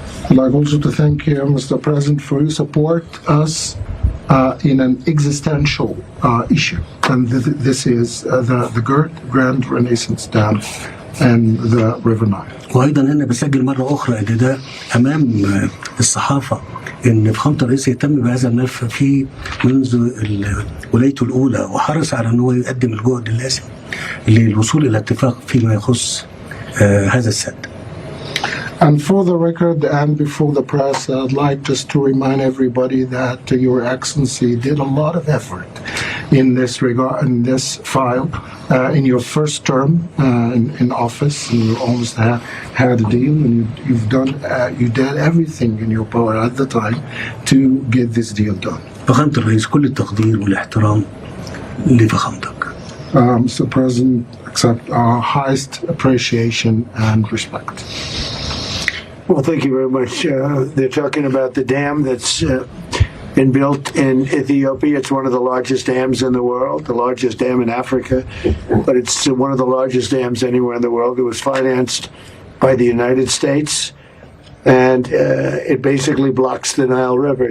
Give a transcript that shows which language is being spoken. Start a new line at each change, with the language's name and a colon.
English: I'd like also to thank you, Mr. President, for your support us in an existential issue, and this is the Grand Renaissance Dam and the River Nile.
Arabic: وأيضا هنا بسجل مرة أخرى إن ده أمام الصحافة إن فخامة الرئيس يهتم بهذا الملف في منذ ولايته الأولى، وحرص على أنه يقدم الجهد اللازم للوصول إلى اتفاق فيما يخص هذا السد.
English: And for the record and before the press, I'd like just to remind everybody that Your Excellency did a lot of effort in this regard, in this file, in your first term in office. You almost had a deal, and you did everything in your power at the time to get this deal done.
Arabic: فخامة الرئيس كل التقدير والاحترام لفخامتك.
English: Mr. President, accept our highest appreciation and respect. Well, thank you very much. They're talking about the dam that's been built in Ethiopia. It's one of the largest dams in the world, the largest dam in Africa, but it's one of the largest dams anywhere in the world. It was financed by the United States, and it basically blocks the Nile River.